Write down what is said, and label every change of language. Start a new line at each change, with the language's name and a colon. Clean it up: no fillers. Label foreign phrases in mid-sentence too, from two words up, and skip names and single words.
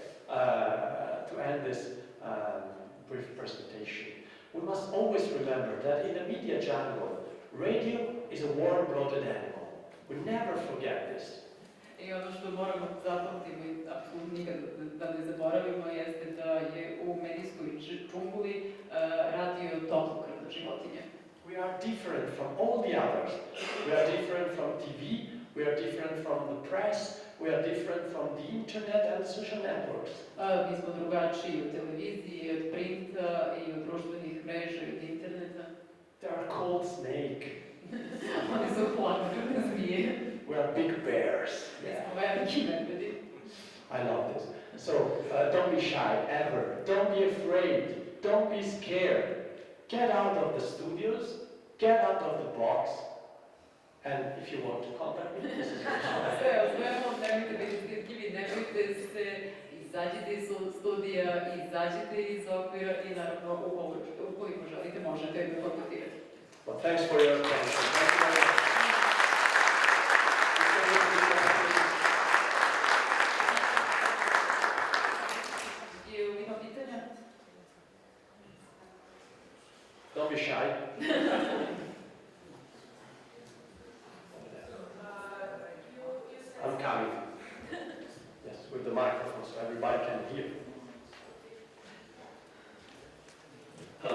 English: To end this brief presentation, we must always remember that in the media jungle, radio is a warm-blooded animal. We never forget this.
Serbian: I ono što moramo zapamtimo i apsolutno nikad da ne zaboravimo jeste da je u medijskoj džungli radio toplokrvna životinja.
English: We are different from all the others. We are different from TV, we are different from the press, we are different from the internet and social networks.
Serbian: Mi smo drugačiji od televizije, od printa i od društvenih mreža i od interneta.
English: They are called snake.
Serbian: Oni su hladnokrvne zmije.
English: We are big bears.
Serbian: Mi smo veliki medvedi.
English: I love this. So don't be shy ever. Don't be afraid. Don't be scared. Get out of the studios. Get out of the box. And if you want to contact me, this is your
Serbian: Sve, nemojte biti stidljivi, nemojte se, izađite iz studija, izađite iz okvira i naravno ukoliko želite možete me kontaktirati.
English: Well, thanks for your attention. Thank you very much.
Serbian: Ima pitanja?
English: Don't be shy. I'm coming. Yes, with the microphone so everybody can hear. Hello.